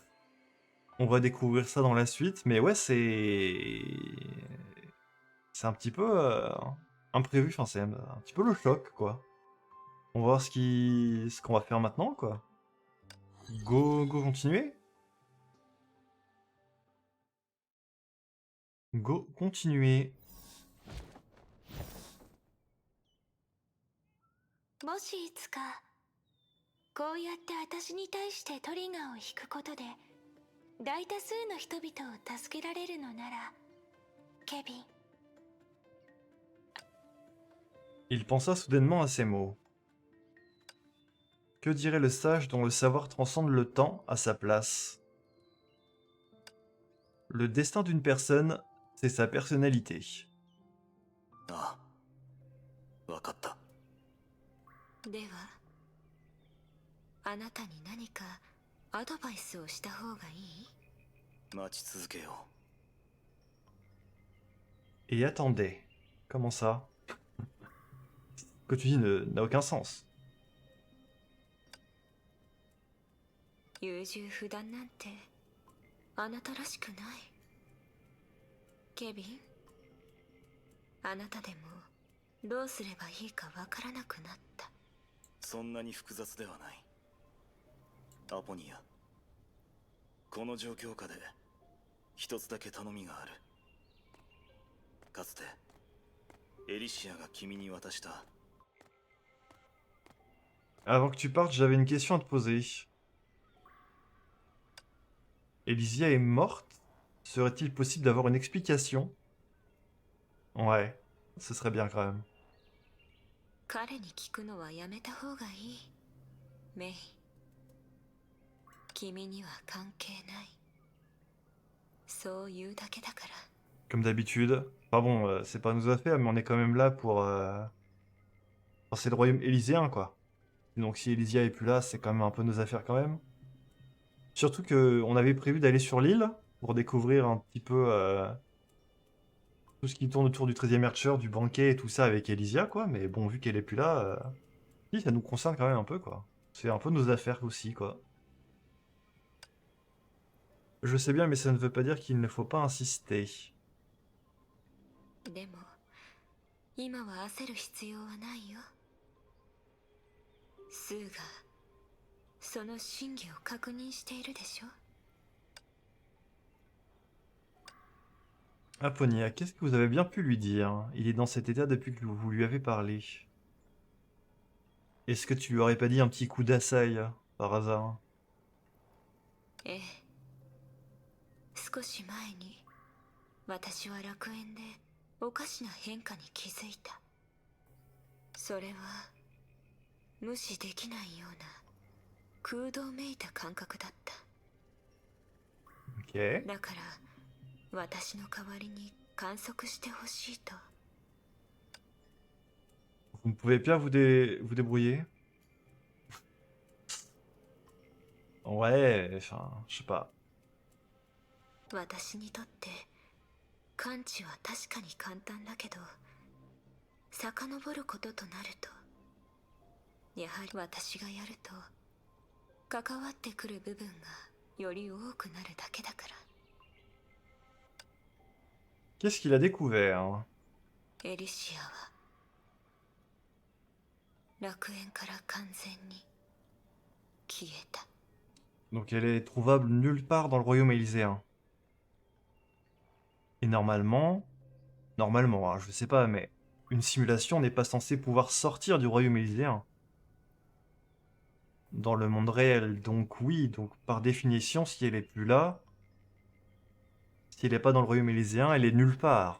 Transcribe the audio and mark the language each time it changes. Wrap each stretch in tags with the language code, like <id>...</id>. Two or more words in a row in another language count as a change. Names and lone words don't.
<fr>On va découvrir ça dans la suite, mais ouais, c'est un petit peu imprévu. Enfin, c'est un petit peu le choc, quoi. On va voir ce qu'on va faire maintenant, quoi. Go continuer? Go continuer.</fr> <ja>もしいつかこうやって私に対してトリガーを引くことで大多数の人々を助けられるのなら、ケビン。</ja> <fr>Il pensa soudainement à ces mots. Que dirait le sage dont le savoir transcende le temps à sa place? Le destin d'une personne, c'est sa personnalité.</fr> <ja>ああ、わかった。ではあなたに何かアドバイスをした方がいい？待ち続けよ</ja> <fr>Et attendez. Comment ça? Ce que tu dis n'a aucun sens.</fr> <ja>優柔不断なんてあなたらしくない。ケビン、あなたでもどうすればいいかわからなくなった。そんなに複雑ではない。アポニア、この状況下で一つだけ頼みがある。かつてエリシアが君に渡した。</ja> <fr>Avant que tu partes, j'avais une question à te poser. Elysia est morte? Serait-il possible d'avoir une explication? Ouais, ce serait bien quand même.</fr> <ja>彼に聞くのはやめた方がいい。メイ、君には関係ない。そう言うだけだから。</ja> <fr>Comme d'habitude. Enfin bon, c'est pas nos affaires, mais on est quand même là pour... Enfin, c'est le royaume élyséen, quoi. Donc si Elysia est plus là, c'est quand même un peu nos affaires quand même. Surtout que on avait prévu d'aller sur l'île pour découvrir un petit peu tout ce qui tourne autour du 13e Archer, du banquet et tout ça avec Elysia, quoi. Mais bon, vu qu'elle est plus là, si, ça nous concerne quand même un peu, quoi. C'est un peu nos affaires aussi, quoi. Je sais bien, mais ça ne veut pas dire qu'il ne faut pas insister.</fr> <ja>でも今は焦る必要はないよ。スーがその真偽を確認しているでしょ。</ja> <fr>Aponia, qu'est-ce que vous avez bien pu lui dire? Il est dans cet état depuis que vous lui avez parlé. Est-ce que tu lui aurais pas dit un petit coup d'assaille, par hasard?</fr> <ja>ええ、少し前に私は楽園でおかしな変化に気づいた。それは無視できないような空洞めいた感覚だった。 Ok. だから私の代わりに観測してほしいと。</ja> <fr>Vous ne pouvez pas vous débrouiller? Ouais, enfin, je sais pas.</fr> <ja>私にとって感知は確かに簡単だけど、遡ることとなるとやはり私がやると関わってくる部分がより多くなるだけだから。</ja> <fr>Qu'est-ce qu'il a découvert?</fr> <ja>エリシアは楽園から完全に消えた。</ja> <fr>Donc elle est trouvable nulle part dans le royaume élyséen. Et normalement, hein, je sais pas, mais une simulation n'est pas censée pouvoir sortir du royaume élyséen. dans le monde réel. Donc oui, donc par définition, si elle est plus là, si elle n'est pas dans le royaume élyséen, elle est nulle part.</fr>